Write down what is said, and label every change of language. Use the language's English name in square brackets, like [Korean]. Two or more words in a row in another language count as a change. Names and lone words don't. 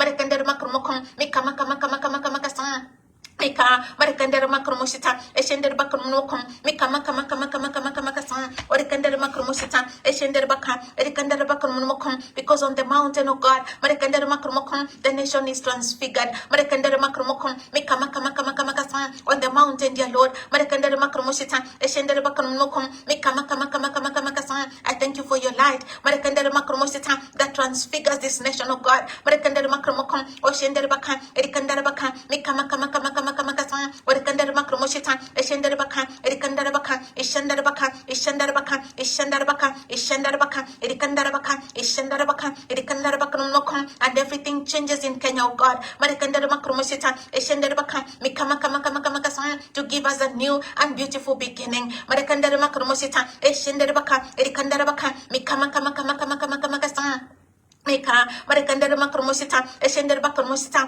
[English] Because on the mountain of God, the nation is transfigured. On the mountain, dear Lord, Marekandere Makromosita, Eshendere Bakanmokum, Mikamakamakamakamakamakasan. I thank you for your light, Marekandere Makromosita, that transfigures this nation, oh God. Marekandere Makromokum, Oshendere Bakan, Erikandere Bakan, Mikamakamakamakamakamakasan, Marekandere Makromosita, Eshendere Bakan, Erikandere Bakan, Ishandere Bakan, Ishandere Bakan, Ishandere Bakan, Ishandere Bakan, Erikandere Bakan, Ishandere Bakan, Erikandere Bakanmokum, and everything changes in Kenya, oh God. Marekandere Makromosita, Eshendere Bakan, Mikamakamakamakamasan, to give us a new and beautiful beginning. Marekandere Makromosita, Eshendere Bakan, Erikandere Bakan, Mikamakamakamakamakamakasan. Mika, Marekandere Makromosita, Eshendere Bakromosita.